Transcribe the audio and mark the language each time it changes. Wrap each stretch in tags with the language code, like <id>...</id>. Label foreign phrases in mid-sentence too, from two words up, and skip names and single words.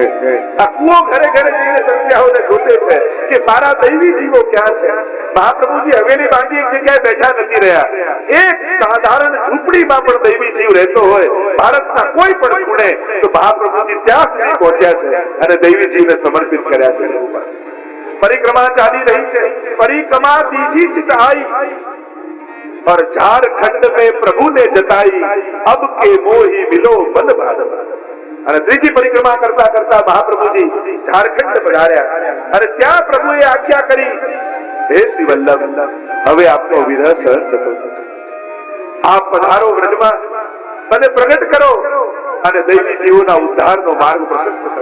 <gu>આ કૂવો ઘરે ઘરે જઈને તરસ્યાઓને ગોતે છે કે મારા દૈવી જીવો ક્યાં છે. મહાપ્રભુજી હવેલી બાંધી એક જગ્યાએ બેઠા નથી રહ્યા. એક સાધારણ ઝૂંપડીમાં પણ દૈવી જીવ રહેતો હોય ભારતના કોઈ પણ ખૂણે તો મહાપ્રભુજી ત્યાં સુધી પહોંચ્યા છે અને દૈવી જીવને સમર્પિત કર્યા છે.</gu> <hi>परिक्रमा चाली रही है. परिक्रमा दीजी चित आई और झारखंड में प्रभु ने जताई अब के मोही मिलो बल भादव.</hi> <gu>અને ત્રીજી પરિક્રમા કરતા કરતા મહાપ્રભુજી ઝારખંડ પધાર્યા અને ત્યાં પ્રભુએ આજ્ઞા કરી, હે શ્રી વલ્લભ, હવે આપનો વિરહ સહન થતો નથી. આપ પધારો વ્રજમાં અને પ્રગટ કરો અને દૈવી જીવોના ઉદ્ધારનો માર્ગ પ્રશસ્ત કરો.</gu>